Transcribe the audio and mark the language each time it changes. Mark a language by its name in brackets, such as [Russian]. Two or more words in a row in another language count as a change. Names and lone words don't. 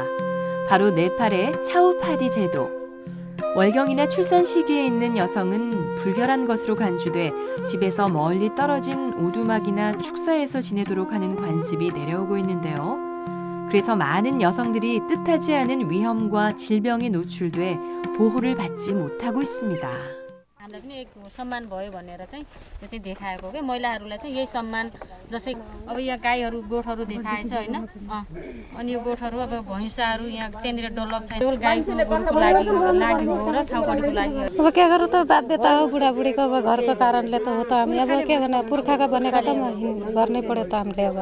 [Korean] 바로 네팔의 차우파디 제도. 월경이나 출산 시기에 있는 여성은 불결한 것으로 간주돼 집에서 멀리 떨어진 오두막이나 축사에서 지내도록 하는 관습이 내려오고 있는데요. 그래서 많은 여성들이 뜻하지 않은 위험과 질병에 노출돼 보호를 받지 못하고 있습니다. [Nepali] हामीलाई पनि एक सम्मान भयो भनेर चाहिँ त्यो चाहिँ देखाएको के महिलाहरूलाई चाहिँ यही सम्मान जस्तै अब यहाँ गाईहरू गोठहरू देखाएछ हैन अनि यो गोठहरू अब भैँसाहरू यहाँ त्यहाँनिर डलप छैन केवल गाईको गोरुको लागि हो र छाउपडीको लागि अब के गर्नु त बाध्यता हो बुढाबुढीको अब घरको कारणले त हो त हामी अब के भने पुर्खाका भनेको त गर्नै पर्यो त हामीले अब